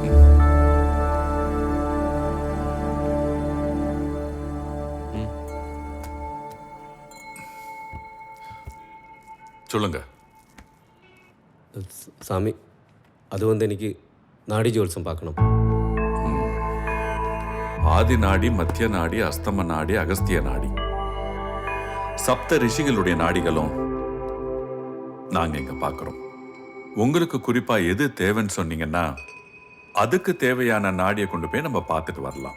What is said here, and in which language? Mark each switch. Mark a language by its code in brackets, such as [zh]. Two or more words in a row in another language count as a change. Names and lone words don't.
[ta] சொல்லுங்க. [ml] സ്വാമി, അതുകൊണ്ട് എനിക്ക് നാഡീ ജ്യോത്സ്യം பார்க்கணும். [ta] ஆதி நாடி, மத்திய நாடி, அஸ்தம நாடி, அகஸ்திய நாடி, சப்த ரிஷிகளுடைய நாடிகளும் நாங்க இங்க பார்க்கிறோம். உங்களுக்கு குறிப்பா எது தேவைன்னு சொன்னீங்கன்னா அதுக்கு தேவையான நாடியை கொண்டு போய் நம்ம பார்த்துட்டு வரலாம்.